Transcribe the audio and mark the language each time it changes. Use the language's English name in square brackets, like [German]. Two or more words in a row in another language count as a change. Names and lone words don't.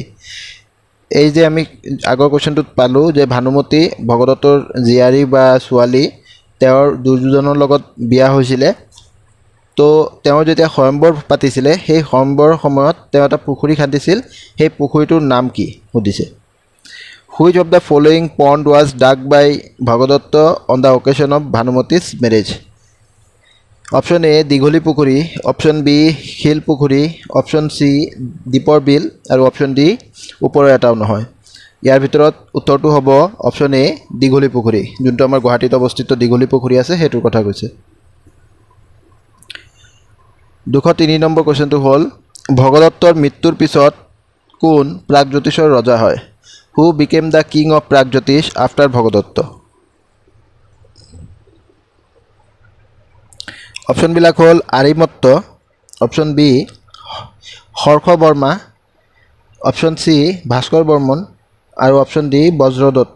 [Assamese] এই যে আমি আগৰ কুৱেশ্যনটোত পালোঁ যে ভানুমতী ভগদত্তৰ জীয়াৰী বা ছোৱালী, তেওঁৰ দুৰ্যোধনৰ লগত বিয়া হৈছিলে। তো তেওঁ যেতিয়া স্বয়ম্বৰ পাতিছিলে, সেই স্বয়ম্বৰৰ সময়ত তেওঁ এটা পুখুৰী খান্দিছিল। সেই পুখুৰীটোৰ নাম কি সুধিছে। [English] Which of the following pond was dug by Bhagadatta on the occasion of Bhanumati's marriage? [Assamese] অপশ্যন এ দীঘলী পুখুৰী, অপশ্যন বি শিল পুখুৰী, অপশ্যন চি দীপৰ বিল আৰু অপশ্যন ডি ওপৰৰ এটাও নহয়। ইয়াৰ ভিতৰত উত্তৰটো হ'ব অপশ্যন এ দীঘলী পুখুৰী, যোনটো আমাৰ গুৱাহাটীত অৱস্থিত দীঘলী পুখুৰী আছে সেইটোৰ কথা কৈছে। 203 নম্বৰ কুৱেশ্যনটো হ'ল ভগদত্তৰ মৃত্যুৰ পিছত কোন প্ৰাগজ্যোতিষৰ ৰজা হয়? [English] Who became the king of Pragjyotisha after Bhagadatta? [Assamese] অপশ্যনবিলাক হ'ল আৰিমত্ত, অপশ্যন বি হৰ্ষ বৰ্মা, অপশ্যন চি ভাস্কৰ বৰ্মন আৰু অপশ্যন ডি বজ্ৰদত্ত।